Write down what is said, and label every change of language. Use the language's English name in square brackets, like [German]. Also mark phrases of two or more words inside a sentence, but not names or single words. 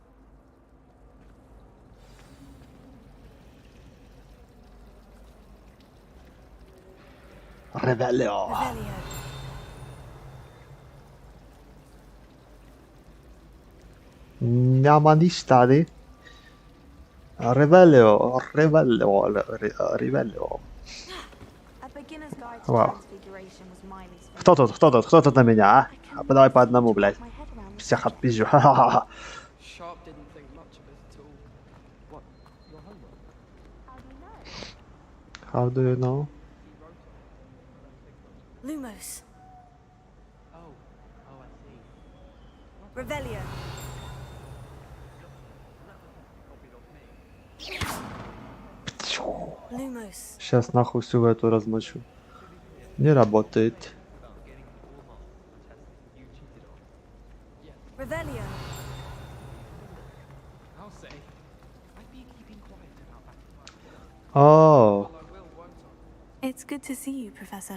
[English] Revelio. [Polish] Nie ma nic tady. [English] Revelio. Wow. [Russian] Кто тут на меня, а? Давай по одному, блядь. Всех отпизжу. Ха-ха-ха. [English] Sharp didn't think much of it at all. What? Your homework? How do you know? Lumos. Oh, I see. Revelio. Lumos. [Russian] Сейчас нахуй всю эту размочу. Не работает. [English] Revelio. I'll say. I've been keeping quiet about that. Oh. It's good to see you, Professor.